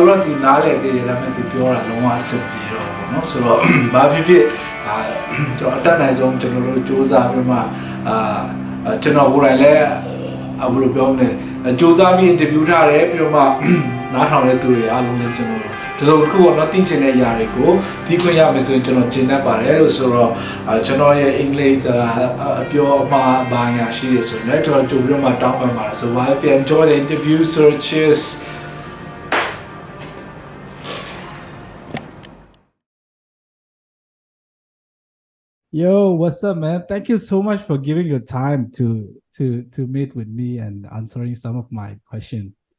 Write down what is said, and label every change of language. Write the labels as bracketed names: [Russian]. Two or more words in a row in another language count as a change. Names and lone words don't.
[Burmese] တော့သူနားလည်သေးတယ်ဒါပေမဲ့သူပြောတာလုံးဝအဆင်ပြေတော့ပေါ့เนาะဆိုတော့ဘာဖြစ်ဖြစ်ကျွန်တော်အတက်နိုင်ဆုံးကျွန်တော်တို့စူးစမ်းပြီးမှကျွန်တော်ကိုယ်တိုင်လည်းဘယ်လိုပြောမလဲစူးစမ်းပြီး interview ထားတယ်ပြီးတော့မှနားထောင်တဲ့သူတွေအားလုံးလည်းကျွန်တော်တစုံတစ်ခုပေါ့နော်သိချင်တဲ့အရာတွေကိုသိခွင့်ရမယ်ဆိုရင်ကျွန်တော်ကျင့်တတ်ပါတယ်လို့ဆိုတော့ကျွန်တော်ရဲ့ English အပြောအမှားဘာညာရှိရဆိုတော့ကျွန်တော်ကြိုပြီးတော့မှတောင်းပန်ပါတယ်ဆိုတော့ပြန် [English] enjoy the interview so cheers Yo, what's up, man? Thank you so much for giving your time to meet with me and answering some of my questions.